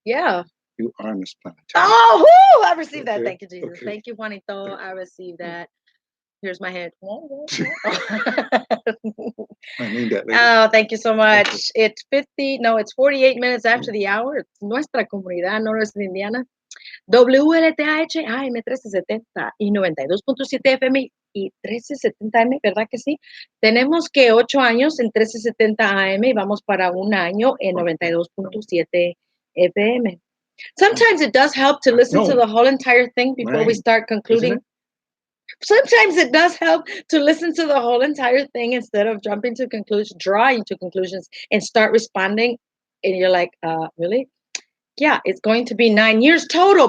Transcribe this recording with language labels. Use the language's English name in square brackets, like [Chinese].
[English] Yeah. You are Miss Planetary. Oh, whoo, I received that. Okay. Thank you, Jesus. Okay. Thank you, Juanito. I received that. Here's my head. I mean that. Lady. Oh, thank you so much. It's 48 minutes after the hour. It's Nuestra Comunidad Noroeste de Indiana. [Spanish] WLTH AM 1370 y 92.7 FM y 1370 AM, ¿verdad que sí? Tenemos que 8 años en 1370 AM y vamos para un año en 92.7 FM. [English] Sometimes it does help to listen to the whole entire thing before we start concluding. Sometimes it does help to listen to the whole entire thing instead of jumping to conclusions, drawing to conclusions, and start responding. And you're like, really? Yeah, it's going to be 9 years total.